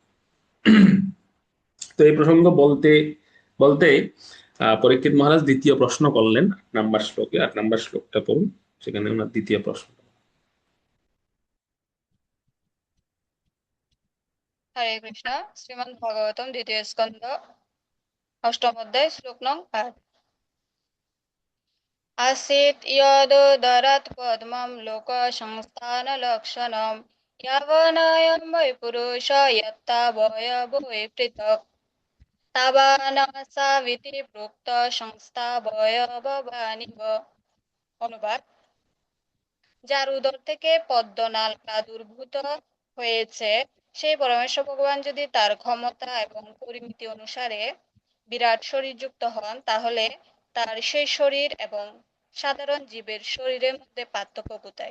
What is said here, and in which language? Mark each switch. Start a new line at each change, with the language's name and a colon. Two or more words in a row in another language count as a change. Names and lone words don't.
Bangla: তো এই প্রসঙ্গ বলতে বলতে পরীক্ষিত মহারাজ দ্বিতীয় প্রশ্ন করলেন 8 নম্বর শ্লোকে। 8 নম্বর শ্লোকটা পড়ুন, সেখানে ওনার দ্বিতীয় প্রশ্ন। হরে কৃষ্ণ। শ্রীমদ্ ভাগবতম দ্বিতীয় স্কন্ধ অষ্টম অধ্যায় শ্লোক নং 8।
Sanskrit: आसीत् यदोदरत् पद्मं लोकसंस्थानलक्षणं यावनायं वै पुरुष यत्तावयवो वै पृथक् तावानसाविति प्रोक्त সংস্থাবয়বানিব।
Bangla: অনুবাদ: যার উদর থেকে পদ্মনাল প্রাদুর্ভূত হয়েছে, সেই পরমেশ্বর ভগবান যদি তার ক্ষমতা এবং পরিমিতি অনুসারে বিরাট শরীর যুক্ত হন, তাহলে তার সেই শরীর এবং সাধারণ জীবের শরীরের মধ্যে পার্থক্য কোথায়?